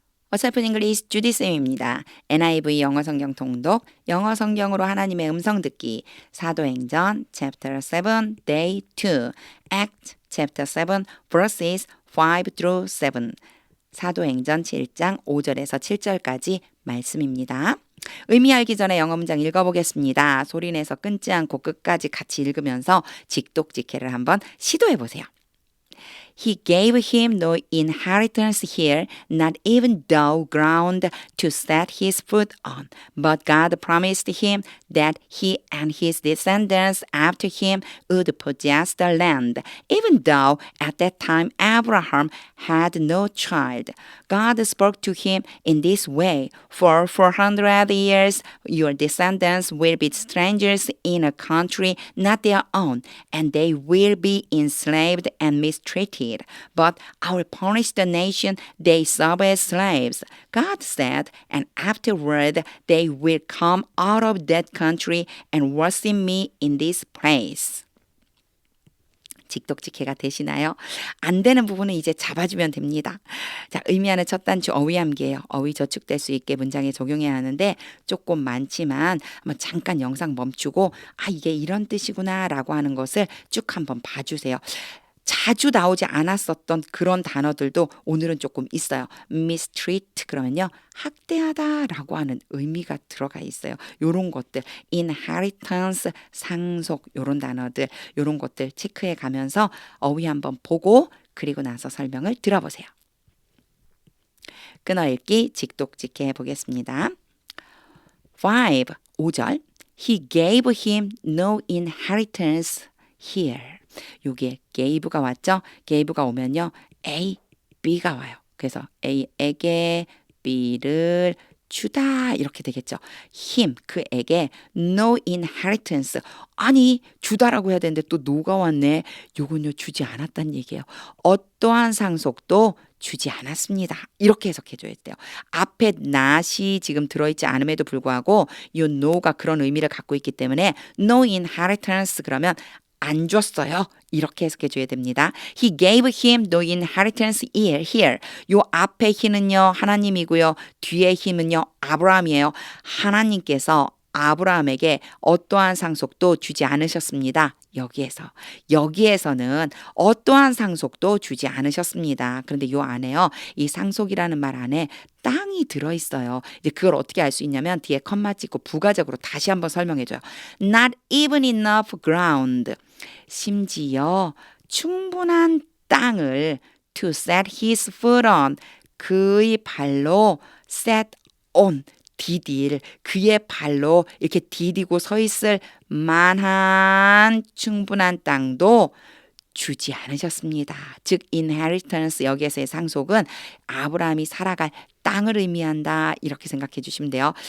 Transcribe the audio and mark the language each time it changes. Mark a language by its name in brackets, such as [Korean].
[Korean] 어설픈 잉글리시 주디 쌤입니다. NIV 영어 성경 통독, 영어 성경으로 하나님의 음성 듣기, 사도행전 [English] chapter 7 day 2, act chapter 7 verses 5 through 7. [Korean] 사도행전 7장 5절에서 7절까지 말씀입니다. 의미 알기 전에 영어 문장 읽어보겠습니다. 소리내서 끊지 않고 끝까지 같이 읽으면서 직독직해를 한번 시도해 보세요. [English] He gave him no inheritance here, not even though ground to set his foot on. But God promised him that he and his descendants after him would possess the land, even though at that time Abraham had no child. God spoke to him in this way: For 400 years your descendants will be strangers in a country not their own, and they will be enslaved and mistreated. But I will punish the nation they serve as slaves. God said, and afterward they will come out of that country and worship me in this place. [Korean] 직독직해가 되시나요? 안 되는 부분은 이제 잡아주면 됩니다. 자, 의미하는 첫 단추 어휘함기예요. 어휘 저축될 수 있게 문장에 적용해야 하는데 조금 많지만 한번 잠깐 영상 멈추고 이게 이런 뜻이구나 라고 하는 것을 쭉 한번 봐주세요. 자주 나오지 않았었던 그런 단어들도 오늘은 조금 있어요. mistreat 그러면요 학대하다라고 하는 의미가 들어가 있어요. 요런 것들 inheritance 상속 요런 단어들 요런 것들 체크해 가면서 어휘 한번 보고 그리고 나서 설명을 들어보세요. 끊어읽기 직독직해 보겠습니다. 5절 [English] He gave him no inheritance here. [Korean] 요게 gave가 왔죠? gave가 오면요 A, B가 와요. 그래서 A에게 B를 주다 이렇게 되겠죠. him 그에게 [English] no inheritance [Korean] 아니 주다라고 해야 되는데 또 no가 왔네. 요건요 주지 않았다는 얘기예요. 어떠한 상속도 주지 않았습니다. 이렇게 해석해 줘야 돼요. 앞에 not이 지금 들어있지 않음에도 불구하고 요 no가 그런 의미를 갖고 있기 때문에 [English] no inheritance [Korean] 그러면 안 줬어요. 이렇게 해석해 줘야 됩니다. [English] He gave him no inheritance here. [Korean] 요 앞에 he는요 하나님이고요. 뒤에 힘은요 아브라함이에요. 하나님께서 아브라함에게 어떠한 상속도 주지 않으셨습니다. 여기에서는 어떠한 상속도 주지 않으셨습니다. 그런데 요 안에요. 이 상속이라는 말 안에 땅이 들어있어요. 이제 그걸 어떻게 알 수 있냐면 뒤에 컴마 찍고 부가적으로 다시 한번 설명해줘요. [English] Not even enough ground. [Korean] 심지어 충분한 땅을 [English] to set his foot on. [Korean] 그의 발로 [English] set on. [Korean] 디딜 그의 발로 이렇게 디디고 서 있을 만한 충분한 땅도 주지 않으셨습니다. 즉 inheritance 여기에서의 상속은 아브라함이 살아갈 땅을 의미한다 이렇게 생각해 주시면 돼요.